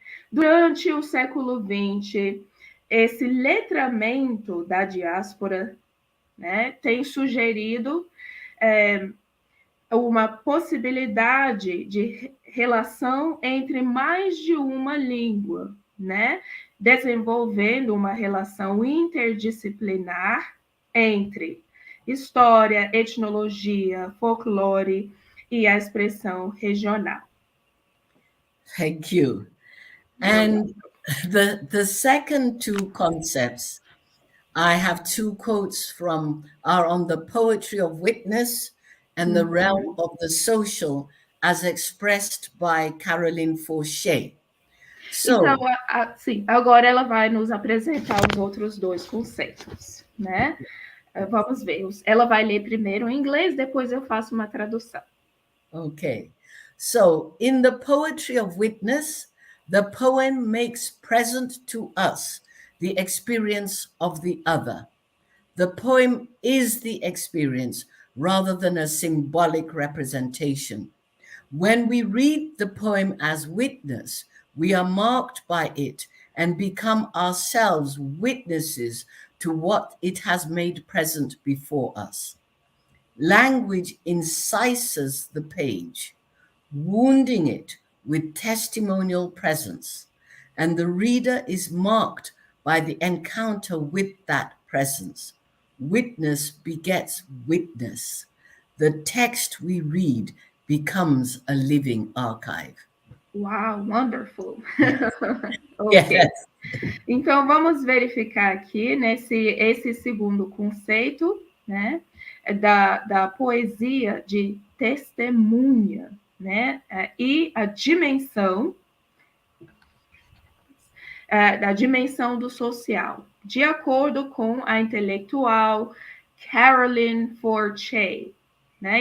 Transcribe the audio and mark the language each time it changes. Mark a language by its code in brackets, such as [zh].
[pt] Durante o século XX, esse letramento da diáspora, né, tem sugerido uma possibilidade de relação entre mais de uma língua, né? Desenvolvendo uma relação interdisciplinar entre história, etnologia, folclore e a expressão regional. [en] Thank you. And the second two concepts, I have two quotes from, are on the poetry of witness and the realm of the social as expressed by Caroline Forcher. [pt] Então, [en] So, [pt] sim, agora ela vai nos apresentar os outros dois conceitos, né? Vamos ver. Ela vai ler primeiro em inglês, depois eu faço uma tradução. [en] okay. So, in the poetry of witness, the poem makes present to us the experience of the other. The poem is the experience rather than a symbolic representation. When we read the poem as witness, we are marked by it and become ourselves witnesses to what it has made present before us. Language incises the page, wounding it with testimonial presence, and the reader is marked by the encounter with that presence. Witness begets witness. The text we read becomes a living archive. Wow, wonderful. Ok. Yes. [pt] Então, vamos verificar aqui esse segundo conceito, né, da poesia de testemunha, né, e a dimensão da dimensão do social, de acordo com a intelectual Caroline Forcher, né?